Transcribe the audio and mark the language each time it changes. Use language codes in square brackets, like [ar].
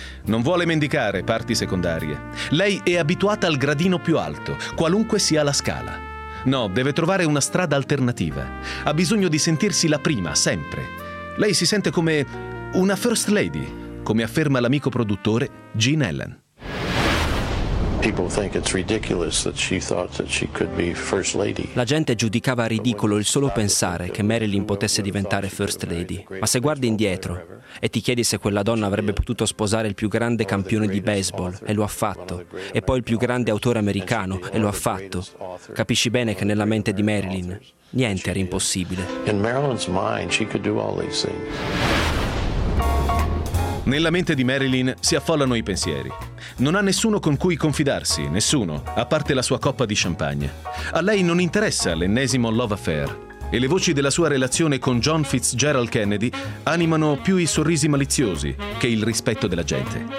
[it] Non vuole mendicare parti secondarie. Lei è abituata al gradino più alto, qualunque sia la scala. No, deve trovare una strada alternativa. Ha bisogno di sentirsi la prima, sempre. Lei si sente come una first lady, come afferma l'amico produttore Gene Ellen. [en] People think it's ridiculous that she thought that she could be first lady. [it] La gente giudicava ridicolo il solo pensare che Marilyn potesse diventare first lady. Ma se guardi indietro e ti chiedi se quella donna avrebbe potuto sposare il più grande campione di baseball, e lo ha fatto, e poi il più grande autore americano, e lo ha fatto, capisci bene che nella mente di Marilyn niente era impossibile. [en] In Marilyn's mind she could do all these things. [it] Nella mente di Marilyn si affollano i pensieri. Non ha nessuno con cui confidarsi, nessuno, a parte la sua coppa di champagne. A lei non interessa l'ennesimo love affair. E le voci della sua relazione con John Fitzgerald Kennedy animano più i sorrisi maliziosi che il rispetto della gente.